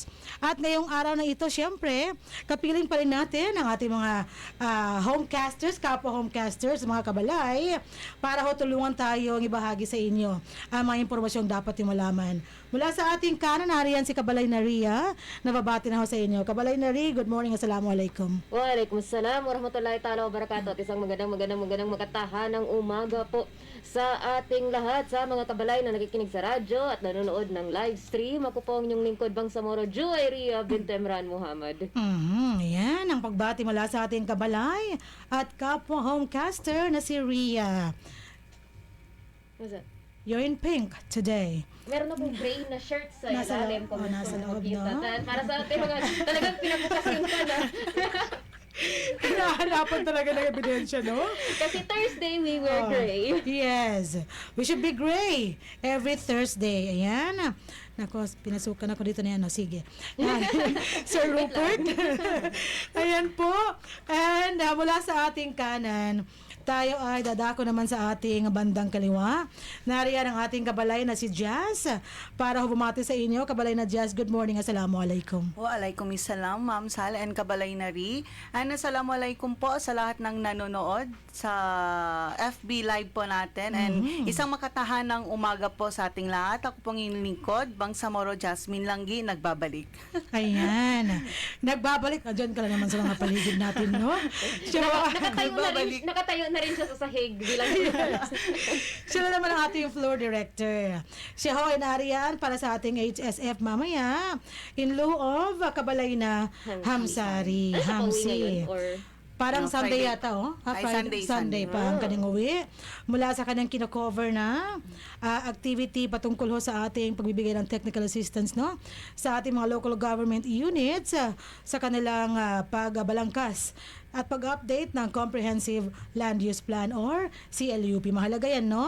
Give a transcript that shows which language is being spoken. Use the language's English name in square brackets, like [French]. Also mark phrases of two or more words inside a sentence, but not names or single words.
[Filipino] At ngayong araw na ito, syempre, kapiling pa rin natin ang ating mga homecasters, kapwa homecasters, mga kabalay, para ho tulungan tayong ibahagi sa inyo ang mga impormasyong dapat yung malaman. Mula sa ating kanan, nariyan si Kabalay Naria, nababati na ho sa inyo. Kabalay Nari, [English] good morning, [Filipino] assalamualaikum. [Arabic] وعليكم السلام ورحمة الله تعالى وبركاته. [Filipino] At isang magandang makatahanang umaga po sa ating lahat, sa mga kabalay na nakikinig sa radyo at nanonood ng [English] live stream. [Filipino] Ako po ang inyong lingkod Bangsamoro, Juwayria bin Emran Muhammad. Yan ang pagbati mula sa ating kabalay at kapwa homecaster na si Ria. [English] What's that? You're in pink today. [Filipino] Meron na pong gray na shirt sa Nasa ilalim. nasa loob, no? Para sa ating mga talagang pinabukas yung na. Hinahanapan talaga ng ebidensya, no? [English] Kasi Thursday we wear gray. Yes. We should be gray every Thursday. [Filipino] Ayan. Nako, pinasukan ako dito na yan. No? Sige. Sir Rupert. Ayan po. And mula sa ating kanan, tayo ay dadako naman sa ating bandang kaliwa. Nariyan ang ating kabalay na si Jazz para bumati sa inyo. Kabalay na Jazz, [English] good morning. [Filipino] Assalamualaikum. Waalaikumsalam, Ma'am Sal and Kabalay Nari. And assalamualaikum po sa lahat ng nanonood sa FB Live po natin. And isang makatahanang umaga po sa ating lahat. Ako pong inyong lingkod, Bangsamoro Jasmine Langgi, nagbabalik. Ayan. Nagbabalik. Diyan ka lang naman sa mga paligid natin, no? Nakatayo na rin siya sa sahig bilang Siya naman ang ating floor director. Siya ho ay nariyan para sa ating HSF mamaya [English] in lieu of [Filipino] kabalay na Hamsari. Ano siya pauwi Hamsi. ngayon? Or Parang No, Sunday Friday. yata, oh. Ay, Sunday pa ang kanyang uwi. Mula sa kanyang kino-cover na activity patungkol ho sa ating pagbibigay ng [English] technical assistance, [Filipino] no? Sa ating mga [English] local government units, [Filipino] sa kanilang pagbalangkas at pag-update ng Comprehensive Land Use Plan or CLUP. Mahalaga yan, no?